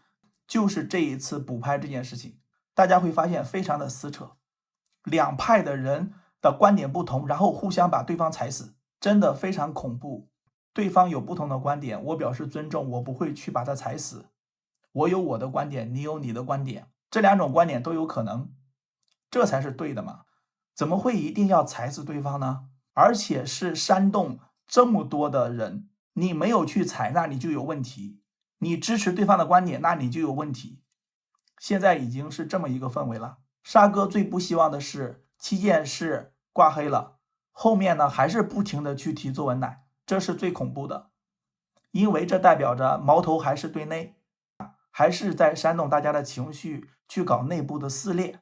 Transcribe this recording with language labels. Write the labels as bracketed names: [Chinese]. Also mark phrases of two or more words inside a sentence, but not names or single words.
[Chinese] 就是這一次補拍这件事情，大家會發現非常的撕扯，兩派的人的觀點不同，然後互相把對方踩死，真的非常恐怖。对方有不同的觀點，我表示尊重，我不會去把他踩死。我有我的觀點，你有你的觀點，這兩種觀點都有可能，這才是對的嘛。怎麼會一定要踩死對方呢？而且是煽動這麼多的人，你沒有去踩，那你就有問題；你支持對方的觀點，那你就有問題。現在已經是這麼一個氛圍了。沙哥最不希望的是七件事掛黑了，後面呢還是不停的去提作文奶，這是最恐怖的，因為這代表着矛頭還是对內，還是在煽動大家的情緒，去搞內部的撕裂。